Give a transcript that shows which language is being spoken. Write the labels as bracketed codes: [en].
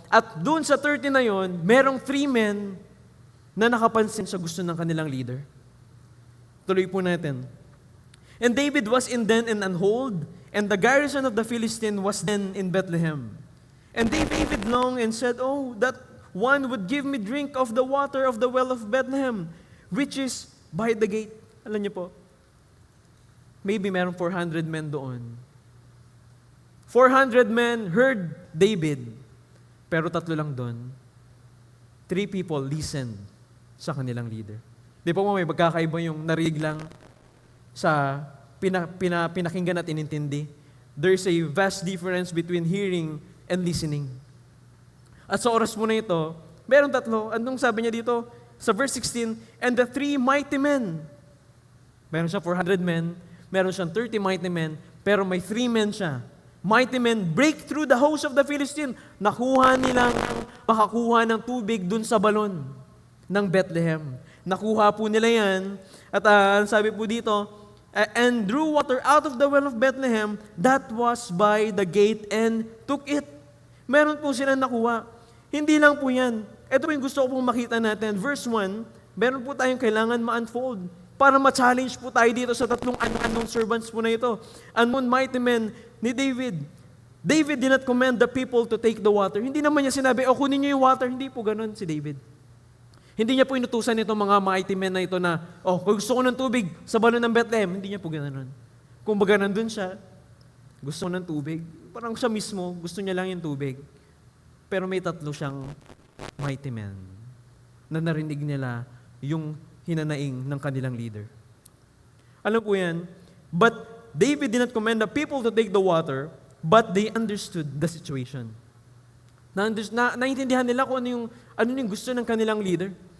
[tl] At dun sa 30 na yon, merong 3 men na nakapansin sa gusto ng kanilang leader. Tuloy po natin. [en] And David was in Den and Anhold, and the garrison of the Philistine was then in Bethlehem. And David longed and said, "Oh, that one would give me drink of the water of the well of Bethlehem, which is by the gate." [tl] Alam niyo po, maybe merong 400 men doon. [en] 400 men heard David, [tl] pero 3 lang doon. 3 people listened sa kanilang leader. Di po may magkakaiba yung narinig lang sa pinakinggan at inintindi. [en] There's a vast difference between hearing and listening. [tl] At sa oras mo na ito, meron 3. Anong sabi niya dito? Sa verse 16, [en] and the 3 mighty men. [tl] Meron siya 400 men, meron siyang 30 mighty men, pero may 3 men siya. [en] Mighty men break through the host of the Philistine. [tl] Nakuha nilang makakuha ng tubig dun sa balon ng Bethlehem. Nakuha po nila yan. At sabi po dito, [en] and drew water out of the well of Bethlehem that was by the gate and took it. [tl] Meron po silang nakuha. Hindi lang po yan. Ito po yung gusto ko pong makita natin. Verse 1, meron po tayong kailangan ma-unfold para ma-challenge po tayo dito sa 3 unknown servants po na ito. [en] Unknown mighty men ni David. David did not command the people to take the water. [tl] Hindi naman niya sinabi, kunin niyo yung water. Hindi po ganun si David. Hindi niya po inutusan itong mga mighty men na ito na, kung gusto ko ng tubig sa balon ng Bethlehem, hindi niya po ganoon. Kung baga nandun siya, gusto ko ng tubig, parang siya mismo, gusto niya lang yung tubig. Pero may 3 siyang mighty men na narinig nila yung hinanaing ng kanilang leader. Alam po yan, [en] but David did not command the people to take the water, but they understood the situation. [tl] Naintindihan nila kung ano yung gusto ng kanilang leader.